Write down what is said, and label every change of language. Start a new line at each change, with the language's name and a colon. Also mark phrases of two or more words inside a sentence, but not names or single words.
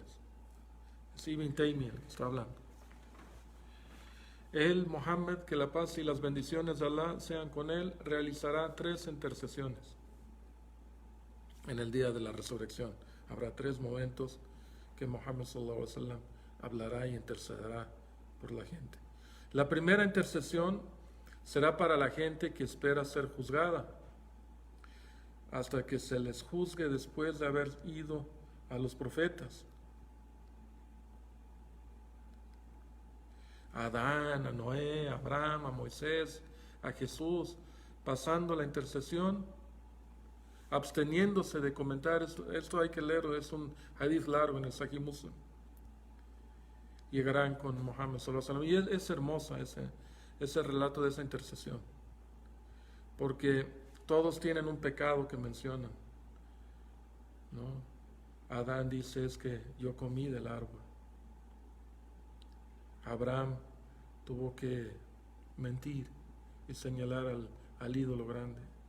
Spanish: Es Ibn Taymiyyah que está hablando. Él, Muhammad, que la paz y las bendiciones de Allah sean con él, realizará 3 intercesiones en el día de la resurrección. Habrá 3 momentos que Muhammad
Arabic: صلى الله عليه وسلم
Spanish: hablará y intercederá por la gente. La primera intercesión será para la gente que espera ser juzgada, hasta que se les juzgue después de haber ido a los profetas. A Adán, a Noé, a Abraham, a Moisés, a Jesús, pasando la intercesión, absteniéndose de comentar. Esto hay que leerlo, es un hadith largo en el Sahih Muslim. Llegarán con Muhammad
Arabic: صلى الله عليه وسلم.
Spanish: Y es hermosa ese relato de esa intercesión, porque todos tienen un pecado que mencionan, ¿no? Adán dice: es que yo comí del árbol. Abraham tuvo que mentir y señalar al ídolo grande.